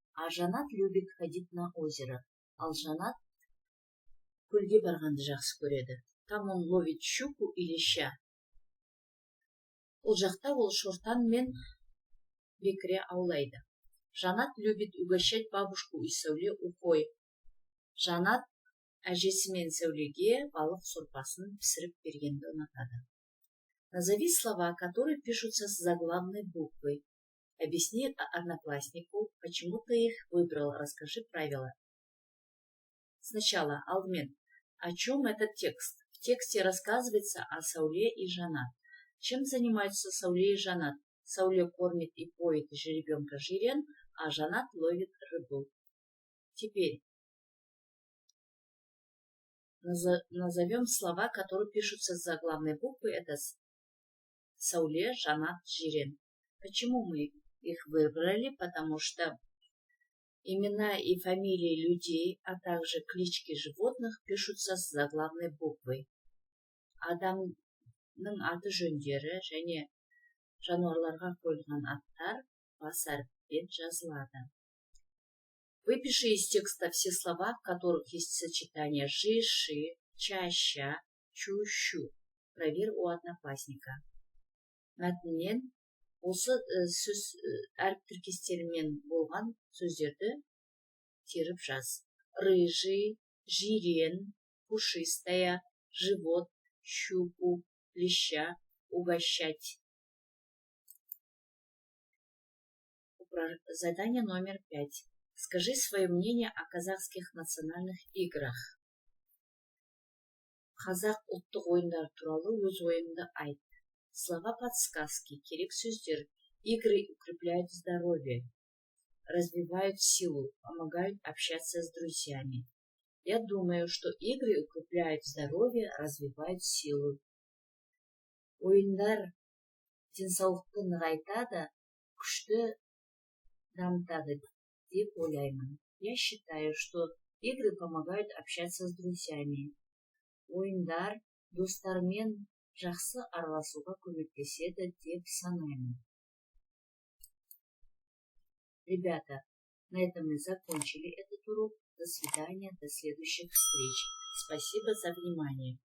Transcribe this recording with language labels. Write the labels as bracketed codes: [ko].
[ru] А Жанат любит ходить на озеро. [kk] Ал Жанат көлге барғанды жақсы көреді. [ru] Там он ловит щуку и леща. [kk] Ол жақта ол шортан мен бекіре аулайды. [ru] Жанат любит угощать бабушку и Сәуле ухой. [kk] Жанат әжесі мен Сәулеге балық сорпасын пісіріп бергенді ұнатады. [ru] Назови слова, которые пишутся с заглавной буквой. Объясни однокласснику, почему ты их выбрал. Расскажи правила. Сначала, Алмен, о чем этот текст? В тексте рассказывается о Сәуле и Жанат. Чем занимаются Сәуле и Жанат? Сәуле кормит и поет жеребенка Жирен, а Жанат ловит рыбу. Теперь назовем слова, которые пишутся с заглавной буквы. Это Сәуле, Жанат, Жирен. Почему мы их выбрали? Потому что имена и фамилии людей, а также клички животных пишутся с заглавной буквой. [kk] Адамның аты жөндері және жануарларға қойылған аттар бас әріппен жазылады. [ru] Выпиши из текста все слова, в которых есть сочетание жи, ши, ча, ща, чу, щу. Проверь у одноклассника. [kk] Мәтіннен осы сөз әріп тіркестерімен болған сөздерді теріп жаз. [ru] Рыжий, жирен, пушистая, живот, щуку, леща, угощать. Задание номер 5. Скажи свое мнение о казахских национальных играх. [kk] Қазақ ұлттық ойындар туралы өз ойыңды айт. [ru] Слова подсказки, [kk] керек сөздер. [ru] Игры укрепляют здоровье, развивают силу, помогают общаться с друзьями. Я думаю, что игры укрепляют здоровье, развивают силу. [kk] Ойындар денсаулықты нығайтады, күшті дамытады деп ойлаймын. [ru] Я считаю, что игры помогают общаться с друзьями. [kk] Ойындар достармен жақсы араласуға көмектеседі деп санаймын. [ru] Ребята, на этом мы закончили этот урок. До свидания, до следующих встреч. Спасибо за внимание.